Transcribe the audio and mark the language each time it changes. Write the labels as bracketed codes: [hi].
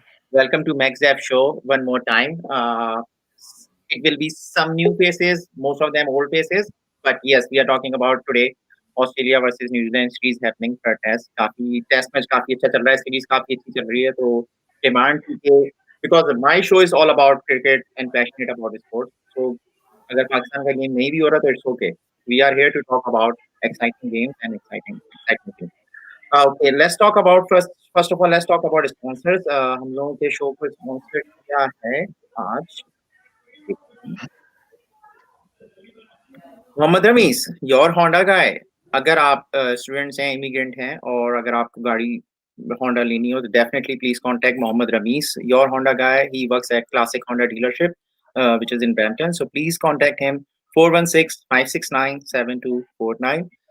[en] Welcome to MaxJeff show one more time. It will be some new faces, most of them old faces, but yes, we are talking about today Australia versus New Zealand series happening for test. [hi] काफी test match काफी अच्छा चल रहा है, series काफी अच्छी चल रही है तो डिमांड थी कि [en] because my show is all about cricket and passionate about sports. [hi] So अगर पाकिस्तान का गेम नहीं भी हो रहा तो [en] it's okay. We are here to talk about exciting games and exciting things. Okay, let's talk about first of all, let's talk about sponsors. [hi] हम लोगों के शो को स्पॉन्सर किया है आज मोहम्मद रमीज योर होंडा का है। अगर आप स्टूडेंट्स हैं, इमिग्रेंट हैं और अगर आपको गाड़ी होंडा लेनी हो तो definitely please contact Mohammad Ramiz your Honda guy. [en] He works at classic Honda dealership which is in Brampton, so please contact him 416-569-7249.